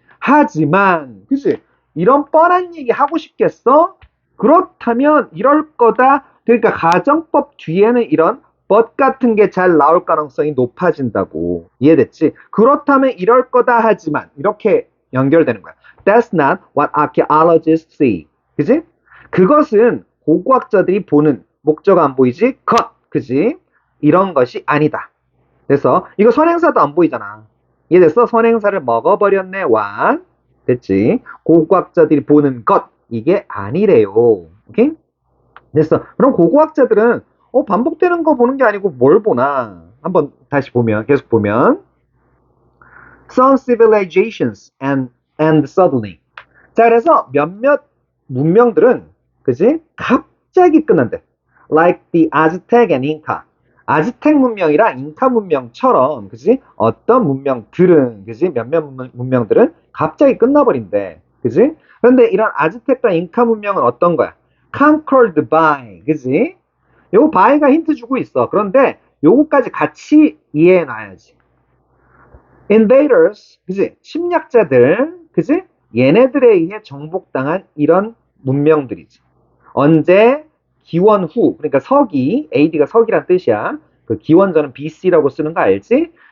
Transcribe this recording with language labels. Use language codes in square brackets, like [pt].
[ko] 하지만, 그치? 이런 뻔한 얘기 하고 싶겠어? 그렇다면 이럴 거다. 그러니까 가정법 뒤에는 이런 but 같은 게 잘 나올 가능성이 높아진다고. 이해됐지? 그렇다면 이럴 거다 하지만 이렇게 연결되는 거야. [en] That's not what archaeologists see. [ko] 그지? 그것은 고고학자들이 보는 목적 안 보이지? 것. 그지? 이런 것이 아니다. 그래서 이거 선행사도 안 보이잖아. 이해됐어? 선행사를 먹어버렸네. 완. 됐지? 고고학자들이 보는 것. 이게 아니래요. 오케이? 됐어. 그럼 고고학자들은 반복되는 거 보는 게 아니고 뭘 보나? 한번 다시 보면, 계속 보면. [en] Some civilizations and suddenly. [ko] 자, 그래서 몇몇 문명들은, 그지? 갑자기 끝난대. [en] Like the Aztec and Inca. [ko] 아즈텍 문명이랑 잉카 문명처럼, 그지? 어떤 문명들은, 그지? 몇몇 문명들은 갑자기 끝나버린대. 그지? 그런데 이런 아즈텍과 잉카 문명은 어떤 거야? [en] Conquered by, 그지? [ko] 요거 by가 힌트 주고 있어. 그런데 요거까지 같이 이해해 놔야지. Invaders, 그지? 침략자들, 그지? 얘네들에 의해 정복당한 이런 문명들이지. 언제? 기원 후, 그러니까 서기, AD가 서기란 뜻이야. 그 기원전은 BC라고 쓰는 거 알지?